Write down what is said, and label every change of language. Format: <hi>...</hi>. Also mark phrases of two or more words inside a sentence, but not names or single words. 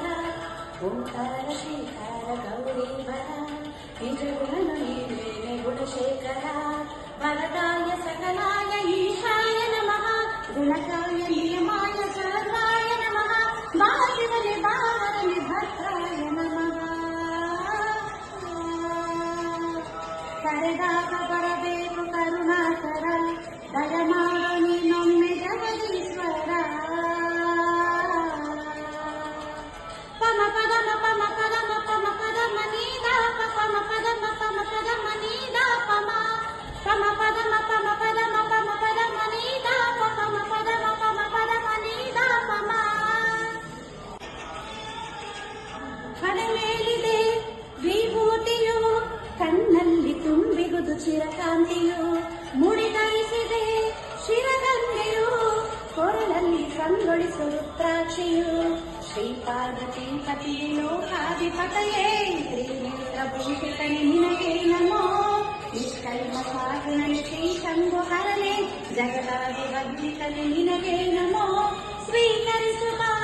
<kn>ಓಂಕಾರ ಶ್ರೀಕಾರ ಗೌರೀವರ ನಿಜಗುಣನು ನೀನೇ ಗುಣಶೇಖರ</kn> <sa>ವರದಾಯ ಸಕಲಾಯ ಈಶಾಯ ನಮಃ ಗುಣಕಾಯ ನಿಯಮಾಯ ಸಹಸ್ರಾಯ ನಮಃ</sa> <kn>ಬಾಗಿವಲಿ ಬಾವರಲಿ ಭದ್ರಾಯ ನಮಃ ಕರೆದಾಗ ಬರಬೇಕು ಕರುಣಾಕರ ದಯಮಾಡು ನೀನೊಮ್ಮೆ ಜಗದೀಶ್ವರ ಪಮ ಪದಮ ಪಮ ಪದಮ ಪಮ ಪದಮ ನೀದಾ ಪಮ ಪದಮ ಪಮ ಪದಮ ನೀದಾ ಪಮ ಪಮ ಪದಮ ಪಮ ಪದಮ ಪಮ ಪದಮ ನೀದಾ ಪಮ ಪದಮ ಪಮ ಪದಮ ನೀದಾ ಪಮ ಹಣೆ ಮೇಲಿದೆ ವಿಭೂತಿಯು ಕಣ್ಣಲ್ಲಿ ತುಂಬಿಗುದು ಚಿರಕಾಂತಿಯು ಮುಡಿಗೈಸಿದೆ ಶಿರಗಂಗೆಯು ಕೊರಳಲ್ಲಿ ಕಂಗೊಳಿಸು ರುದ್ರಾಕ್ಷಿಯು ಶ್ರೀಪಾರ್ವತಿ ಪತಿ ಲೋಕಾಧಿಪತಯೇ ತ್ರಿನೇತ್ರಭೂಷಿತನೆ ನಿನಗೆ ನಮೋ ನಿಷ್ಕಲ್ಮ ಸಾಧನೆ ಶ್ರೀ ಶಂಭು ಹರನೆ ಜಗದಾಧಿಪತಿತನೆ ನಿನಗೆ ನಮೋ ಸ್ವೀಕರಿಸುವ</kn>